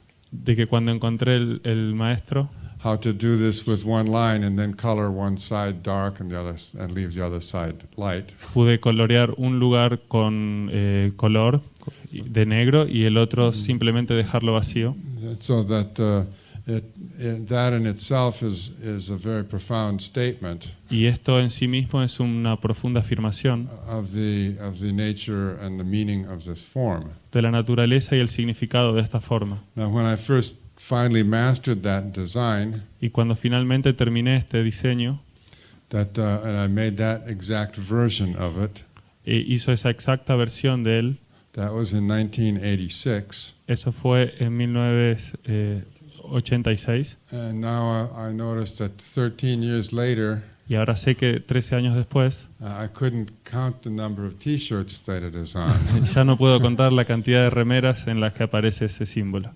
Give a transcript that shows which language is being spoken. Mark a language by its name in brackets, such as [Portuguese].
[Spanish] de que cuando encontré el maestro [English] how to do this with one line and then color one side dark and leave the other side light. [Spanish] pude colorear un lugar con color de negro y el otro simplemente dejarlo vacío. [English] So that that in itself is a very profound statement [Spanish] Y esto en sí mismo es una profunda afirmación [English] of the nature and the meaning of this form. [Spanish] de la naturaleza y el significado de esta forma. [English] Now, when I first finally mastered that design, [Spanish] Y cuando finalmente terminé este diseño, [English] and I made that exact version of it, [Spanish] hizo esa exacta versión de él. [English] that was in 1986. [Spanish] Eso fue en 1986. [English] And now I noticed that 13 years later, [Spanish] Y ahora sé que 13 años después [English] I couldn't count the number of T-shirts that it is on. [Spanish] ya no puedo contar la cantidad de remeras en las que aparece ese símbolo.